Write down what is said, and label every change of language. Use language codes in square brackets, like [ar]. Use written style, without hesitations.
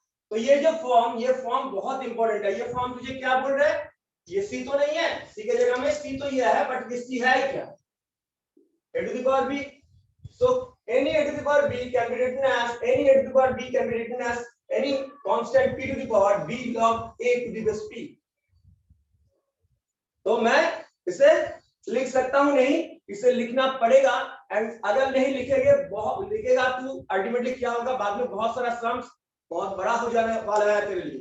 [hi] तो ये जो ये फॉर्म बहुत इंपॉर्टेंट है। ये फॉर्म तुझे क्या बोल रहा है, ये c तो नहीं है, c की जगह में c तो ये है, बट ये c है क्या, [en] a to the power b। So any a to the power b can be written as any constant p to the power b log a to the base p। [hi] तो मैं इसे लिख सकता हूं नहीं, इसे लिखना पड़ेगा। एंड अगर नहीं लिखेंगे, बहुत लिखेगा तो अल्टीमेटली क्या होगा, बाद में बहुत सारा सम्स बहुत बड़ा हो जाने वाला है तेरे लिए।